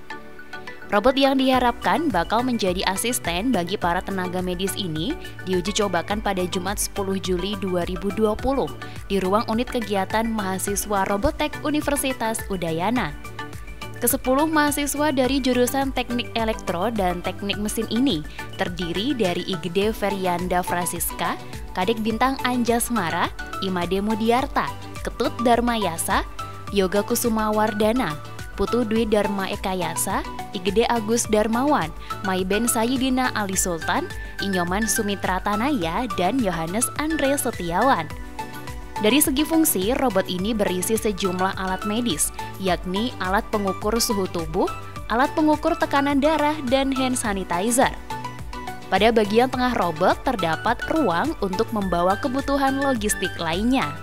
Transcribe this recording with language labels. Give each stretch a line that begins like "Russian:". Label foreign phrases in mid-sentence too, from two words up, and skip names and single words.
Indonesian: Robot yang diharapkan bakal menjadi asisten bagi para tenaga medis ini diuji cobakan pada Jumat 10 Juli 2020 di ruang unit kegiatan mahasiswa Robotek Universitas Udayana. Ke-10 mahasiswa dari jurusan Teknik Elektro dan Teknik Mesin ini terdiri dari Igede Feryanda Frasiska, Kadek Bintang Anjasmara, Imade Mudiarta, Ketut Dharmayasa, Yoga Kusuma Wardana, Putu Dwi Dharma Ekayasa, Igede Agus Darmawan, Maiben Sayidina Ali Sultan, Inyoman Sumitra Tanaya, dan Yohanes Andre Setiawan. Dari segi fungsi, robot ini berisi sejumlah alat medis, yakni alat pengukur suhu tubuh, alat pengukur tekanan darah, dan
English: hand sanitizer.
Indonesian: Pada bagian tengah robot terdapat ruang untuk membawa kebutuhan logistik lainnya.